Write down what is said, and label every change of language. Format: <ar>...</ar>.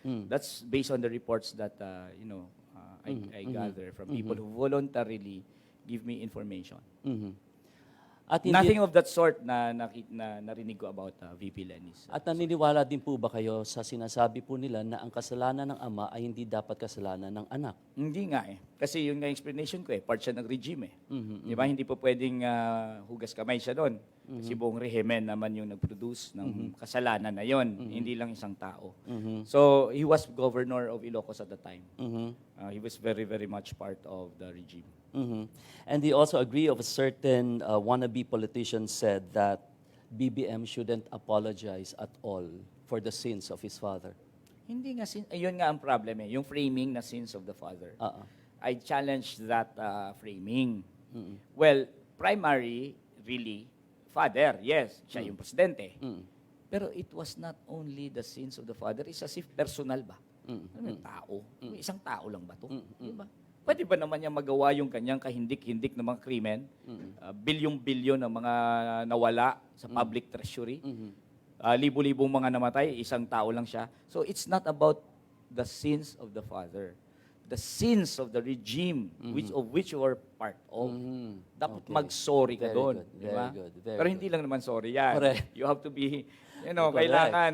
<en>That's based on the reports that I gather from people who voluntarily give me information.</en> <tl>At</tl> <en>nothing of that sort</en> <tl>na narinig ko</tl> <en>about VP Lenny's.</en> <tl>At naniniwala din po ba kayo sa sinasabi po nila na ang kasalanan ng ama ay hindi dapat kasalanan ng anak? Hindi nga eh. Kasi yun nga explanation ko eh. Part siya ng regime eh. Di ba? Hindi po pwedeng hugas kamay siya doon. Kasi buong rehimen naman yung nag-produce ng kasalanan na yon, hindi lang isang tao.</tl> <en>So, he was governor of Ilocos at the time. He was very, very much part of the regime. And they also agree of a certain wannabe politician said that BBM shouldn't apologize at all for the sins of his father.</en> <tl>Hindi nga, ayun nga ang problem eh, yung framing na</tl> <en>sins of the father. I challenge that framing. Well, primary, really, father, yes,</en> <tl>siya yung presidente. Pero</tl> <en>it was not only the sins of the father, it's as if personal ba?</en> <tl>Ano yung tao? Isang tao lang ba to? Diba? Pwede ba naman niya magawa yung kanyang kahindik-hindik ng mga krimen? Bilyong-bilyon ng mga nawala sa public treasury? Libo-libong mga namatay, isang tao lang siya.</tl> <en>So it's not about the sins of the father. The sins of the regime of which you are part of.</en> <tl>Dapat mag-sorry ka doon. Diba? Pero hindi lang naman sorry yan.</tl> <en>Correct. You have to be,</en> <tl>kailangan.</tl>